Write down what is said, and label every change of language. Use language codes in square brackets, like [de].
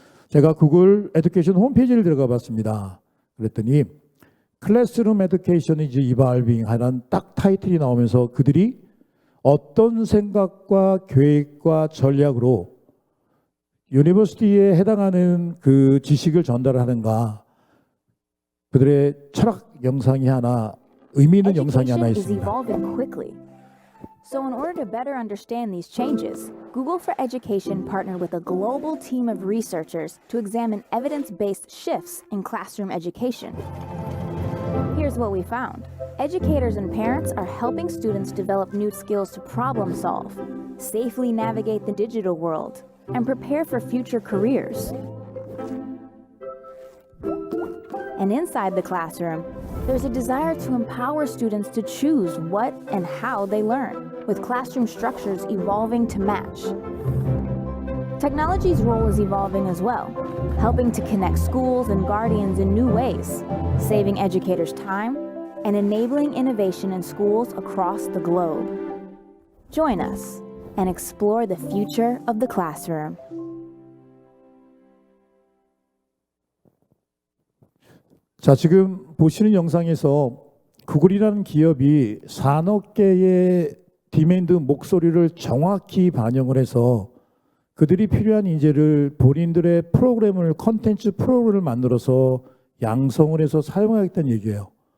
[ko] 제가 구글 에듀케이션 홈페이지를 들어가 봤습니다. 그랬더니 [en] 클래스룸 에듀케이션 이즈 이발빙 [ko] 하는 딱 타이틀이 나오면서 그들이 어떤 생각과 계획과 전략으로 유니버시티에 해당하는 그 지식을 전달하는가, 그들의 철학 영상이 하나, 의미 있는 영상이 하나 [en] Education is [ko] 있습니다. [en] evolving quickly. So in order to better understand these changes, Google for Education partnered with a global team of researchers to examine evidence-based shifts in classroom education. Here's what we found. Educators and parents are helping students develop new skills to problem solve, safely navigate the digital world, and prepare for future careers. And inside the classroom, there's a desire to empower students to choose what and how they learn, with classroom structures evolving to match. Technology's role is evolving as well, helping to connect schools and guardians in new ways, saving educators time and enabling innovation in schools across the globe. Join us and explore the future of the classroom. [ko] 자, 지금 보시는 영상에서 구글이라는 기업이 산업계의 디맨드 목소리를 정확히 반영을 해서 그들이 필요한 인재를 본인들의 프로그램을, 컨텐츠 프로그램을 만들어서 양성을 해서 사용하겠다는 얘기예요.